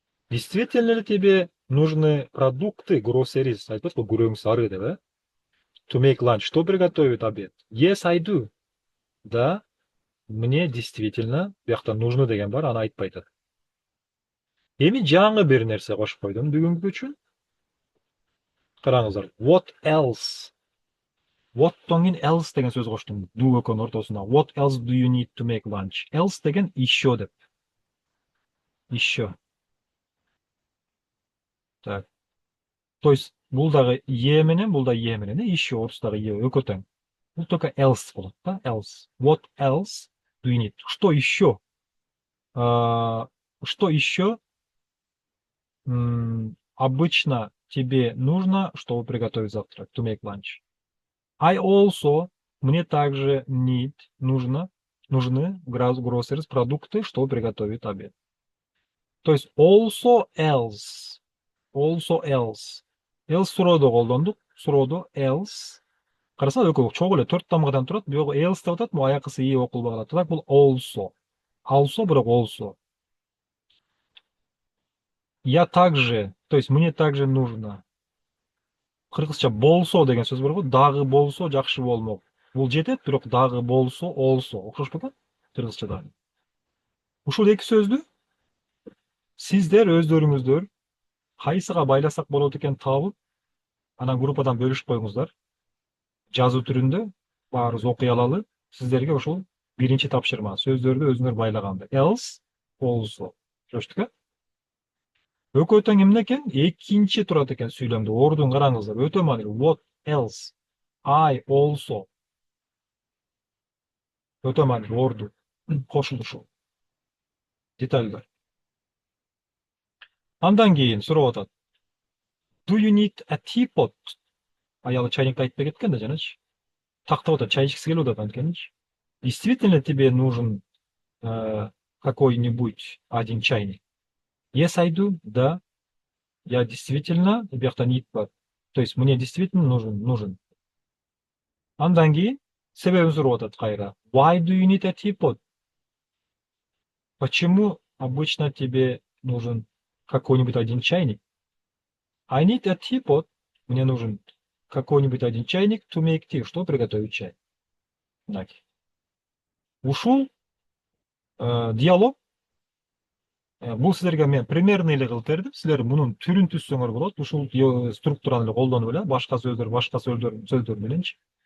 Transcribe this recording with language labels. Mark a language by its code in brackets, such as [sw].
[ru] Действительно ли тебе нужны продукты, groceries, [ky] айтпайбыз го, күрөң сары деп, [en] to make lunch, [ru] что приготовить обед? [en] Yes, I do. [ru] Да, мне действительно [ky] бияқта нужно деген бар, аны айтпай атат. Эми жаңы бир нерсе кошуп койдум бүгүнкү үчүн. [en] Караңыздар. What else? [ky] What'тон кийин else деген сөз коштум. Do экөөнүн ортосуна. [en] What else do you need to make lunch? [ky] Else деген еще деп. Еще. Так. То есть бул дагы е менен, бул да е менен, еще ортосундагы е экөө тең. Бул только else болот да, else. [en] What else do you need? [ru] Что еще? Что еще обычно тебе нужно, чтобы приготовить завтрак? [en] To make lunch. I also, [ru] мне также нужны groceries, продукты, чтобы приготовить обед. То есть also else. [en] Also else. [ky] Else суроодо колдондук. Суроодо else. Караса экөө чогуу эле 4 тамгадан турат. Бирок else деп атат, бул аякысы и окулбаган атат. Так бул also. [en] Also бирок also. [ru] Я также, то есть мне также нужно. [ky] Кыргызча болсо деген сөз бар го, дагы болсо жакшы болмок. Бул жетет, бирок дагы болсо also. Окшошпу? Кыргызчада. Ушул эки сөздү сиздер өздөрүңүздөр кайсыга байласак болот экен табып, анан группадан бөлүшүп коюңуздар. Жазуу түрүндө баарыбыз окуй алалы. Сиздерге ошол Birinci tapşırma. Sözlөрдү өзүңөр байлаганда. Else, also. Чөштүк, Өкөтөн эмне экен? Экинчи турат экен сүйлөмдө. Ордун караңыздар. Өтө маанилүү. [en] What else? I also. [ky] Өтө маанилүү орду. Кошулушу. Детальдар. Андан кийин сурап атат. [en] Do you need a teapot? [ky] Аялы чайникти айтпай кеткен да жаначы. Тактап атат, чай ичкиси келип атат анткеничи. [ru] Действительно тебе нужен какой-нибудь один чайник? [en] Yes, I do. Да. [ky] Я действительно, биякта need бар. [ru] То есть мне действительно нужен. [ky] Андан кийин себебин сурап атат кайра. [en] Why do you need a teapot? [ru] Почему обычно тебе нужен какой-нибудь один чайник? [en] I need a teapot. [ru] Мне нужен какой-нибудь один чайник [en] to make tea. [ru] Что приготовить чай? [ky] Мынакей. Ушул диалог. Бул силерге мен примерный эле кылып бердим. Силер мунун түрүн түзсөңөр болот. Ушул структураны эле колдонуп эле башка сөздөр мененчи.